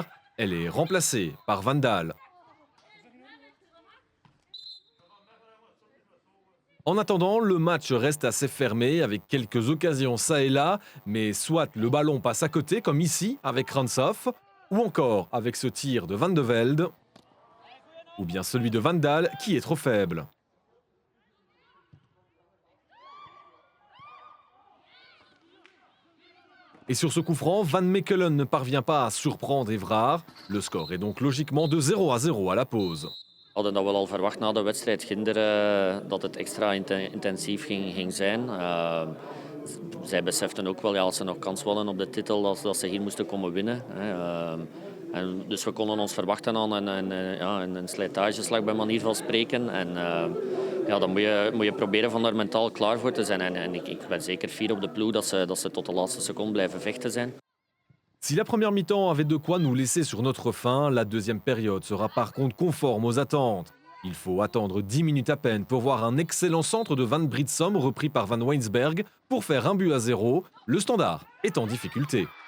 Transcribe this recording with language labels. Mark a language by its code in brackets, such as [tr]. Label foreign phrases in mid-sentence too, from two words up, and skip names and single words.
[fr] Elle est remplacée par Van Daal. En attendant, le match reste assez fermé avec quelques occasions ça et là, mais soit le ballon passe à côté comme ici avec Ranshoff, ou encore avec ce tir de Van de Velde, ou bien celui de Van Daal qui est trop faible. Et sur ce coup franc, Van Mechelen ne parvient pas à surprendre Évrard. Le score est donc logiquement de 0-0 à la pause. [nl] We hadden dat wel al verwacht na de wedstrijd Ginder dat het extra intensief ging zijn. Zij beseften ook wel, ja, als ze nog kans hadden op de titel, dat ze hier moesten komen winnen. Dus we konden ons verwachten aan een slijtageslag bij manier van spreken. Ja, dan moet je proberen van daar mentaal klaar voor te zijn. En ik ben zeker fier op de ploeg dat ze tot de laatste seconde blijven vechten zijn. [fr] Si la première mi-temps avait de quoi nous laisser sur notre faim, la deuxième période sera par contre conforme aux attentes. Il faut attendre 10 minutes à peine pour voir un excellent centre de Van Britsom repris par Van Weinsberg pour faire 1-0. Le Standard est en difficulté.